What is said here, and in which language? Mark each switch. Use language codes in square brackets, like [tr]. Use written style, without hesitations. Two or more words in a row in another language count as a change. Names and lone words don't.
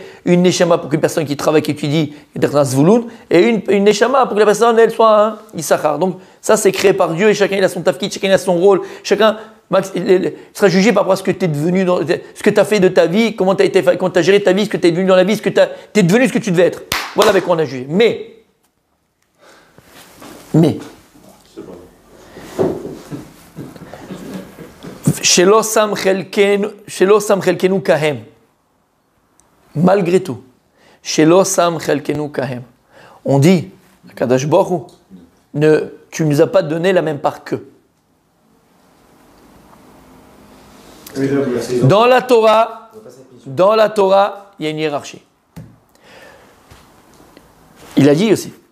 [fr] Une Neshama pour qu'une personne qui travaille, qui étudie, est un Zvouloun, et une Neshama pour que la personne, elle soit un Issachar. Donc ça, c'est créé par Dieu, et chacun il a son tafkid, chacun il a son rôle, chacun il sera jugé par rapport à ce que tu es devenu, ce que tu as fait de ta vie, comment tu as géré ta vie, ce que tu es devenu dans la vie, tu es devenu ce que tu devais être. Voilà avec quoi on a jugé. [he] Mais שלא שם חלקנו כהם. [fr] Malgré tout, [he] שלא שם חלקנו כהם. [fr] On dit, [he] קדוש ברוך הוא, [fr] tu ne nous as pas donné la même part qu'eux. Dans la Torah, il y a une hiérarchie. Il a dit aussi.